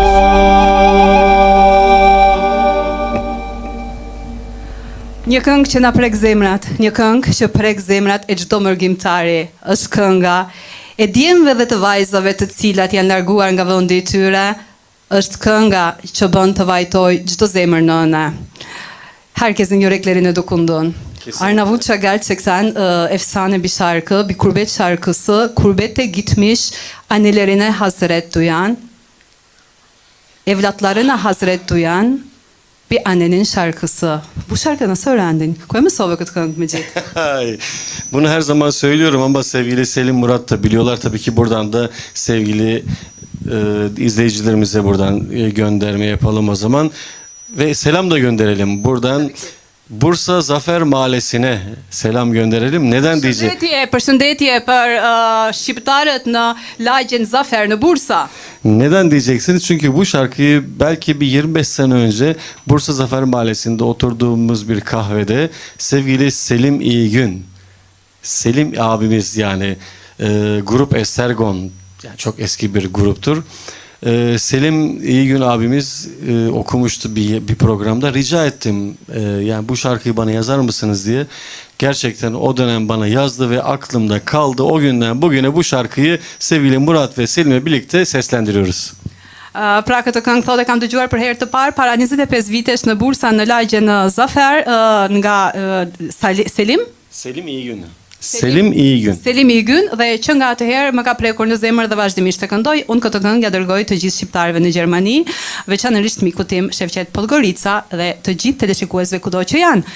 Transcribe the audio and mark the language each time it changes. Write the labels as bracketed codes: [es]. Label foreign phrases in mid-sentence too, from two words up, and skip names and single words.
[sq] Një këngë që na prek zemrat, një këngë që prek zemrat e çdo mërgjimtari, është kënga e djemve dhe të vajzave të cilat janë larguar nga vendi i tyre, është kënga që bën të vajtoj çdo zemër nëne. [tr] Herkesin yüreklerini dokundun. Kesinlikle. Arnavutça gerçekten efsane bir şarkı, bir kurbet şarkısı. Kurbette gitmiş annelerine hasret duyan, evlatlarına hasret duyan bir annenin şarkısı. Bu şarkıyı nasıl öğrendin? [sq] Koyma sova këtë këngë Mecit. [tr] Ay, bunu her zaman söylüyorum ama sevgili Selim, Murat da biliyorlar. Tabii ki buradan da sevgili izleyicilerimize buradan gönderme yapalım o zaman. Ve selam da gönderelim. Buradan Bursa Zafer Mahallesi'ne selam gönderelim. Neden diyecek? [sq] Përshëndetje për shqiptarët në lagjen Zafer në Bursa. [tr] Neden diyeceksiniz? Çünkü bu şarkıyı belki bir 25 sene önce Bursa Zafer Mahallesi'nde oturduğumuz bir kahvede sevgili Selim İyigün, Selim abimiz yani grup Estergon, yani çok eski bir gruptur. Selim İyigün abimiz okumuştu bir programda. Rica ettim yani bu şarkıyı bana yazar mısınız diye. Gerçekten o dönem bana yazdı ve aklımda kaldı. O günden bugüne bu şarkıyı sevgili Murat ve Selim'le birlikte seslendiriyoruz. [sq] Pra këtë këngë thotë kam dëgjuar për herë të parë para 25 vitesh në Bursa në lagjen Zafer nga Selim. Selim İyigün. Selim İyigün. Selim İyigün dhe që nga atëherë më ka prekur në zemër dhe vazhdimisht të këndoj. Unë këtë këngë ja dërgoj të gjithë shqiptarëve në Gjermani, veçanërisht mikut tim Shevqet Podgorica dhe të gjithë teleshikuesve kudo që janë.